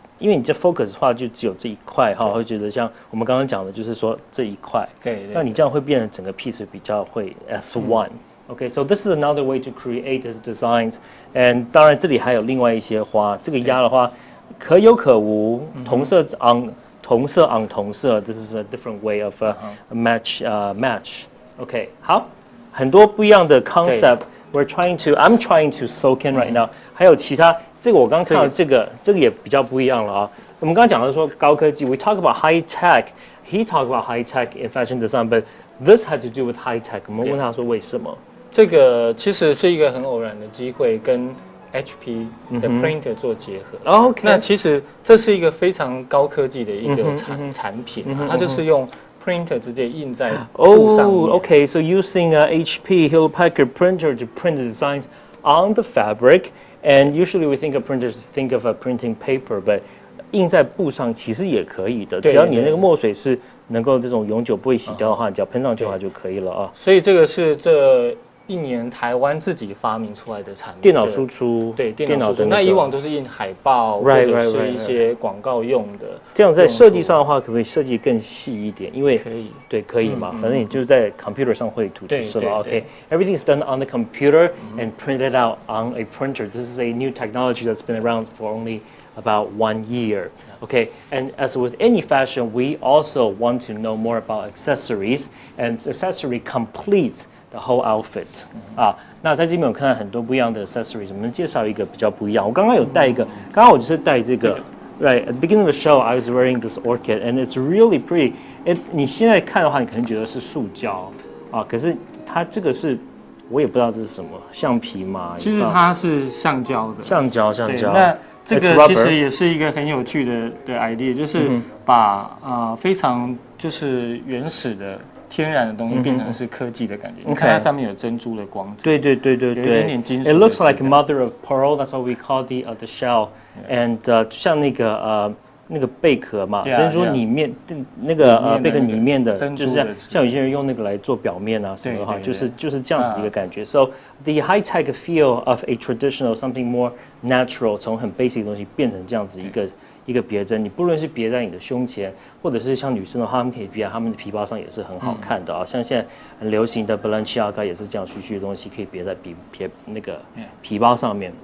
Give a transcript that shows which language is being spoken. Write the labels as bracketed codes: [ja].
[zh] 因为你这 focus 的话，就只有这一块哈，会觉得像我们刚刚讲的，就是说这一块，那你这样会变成整个 piece 比较会 as one。 [en] Okay, so this is another way to create his designs. [zh] And 当然这里还有另外一些花，这个压的话可有可无，同色 on 同色 ， [en] this is a different way of match. [zh] Okay， 好，很多不一样的 concept. [en] I'm trying to soak in right now. [zh] 还有其他。这个我刚看到这个也比较不一样了啊。我们刚刚讲的说高科技 ， [en] we talk about high tech. He talked about high tech in fashion design, but this had to do with high tech. [zh] 我们问他说为什么？这个其实是一个很偶然的机会，跟 HP 的 printer 做结合。 [en] OK， [zh] 那其实这是一个非常高科技的一个产品，它就是用 printer 直接印在布上面。 [en] Okay. So using a HP Hewlett Packard printer to print the designs on the fabric, and usually we think of printers think of a printing paper, but [zh] 印在布上其实也可以的，只要你那个墨水是能够这种永久不会洗掉的话，你只要喷上去的话就可以了啊。所以这个是这1年台湾自己发明出来的产品，电脑输出，对，电脑输出。那以往都是印海报或者是一些广告用的。这样在设计上的话，可不可以设计更细一点？因为可以，对，可以嘛，反正你就是在 computer 上绘图就是了。 [en] OK，everything is done on the computer and printed out on a printer. This is a new technology that's been around for only about 1 year. Okay, and as with any fashion, we also want to know more about accessories, and accessory completes the whole outfit. [zh] 那在这边我看到很多不一样的 accessories， 我们介绍一个比较不一样。我刚刚有带一个，刚刚我就是带这个。 [en] Right, at the beginning of the show, I was wearing this orchid, and it's really pretty. [zh] 你现在看的话，你可能觉得是塑胶可是它这个是，我也不知道这是什么，橡皮嘛？其实它是橡胶的。橡胶。那这个其实也是一个很有趣的 idea， 就是把非常就是原始的天然的东西变成是科技的感觉。你看它上面有珍珠的光泽，对，有一点点金属。 [en] It looks like mother of pearl. That's what we call the shell. [zh] And 像那个贝壳嘛，珍珠里面那个贝壳里面的，就是像有些人用那个来做表面啊什么的话，就是这样子的一个感觉。 [en] So the high tech feel of a traditional something more natural， [zh] 从很 basic 的东西变成这样子一个别针，你不论是别在你的胸前，或者是像女生的话，她们可以别在她们的皮包上也是很好看的像现在很流行的 Balenciaga 也是这样虚虚的东西，可以别在那个皮包上面。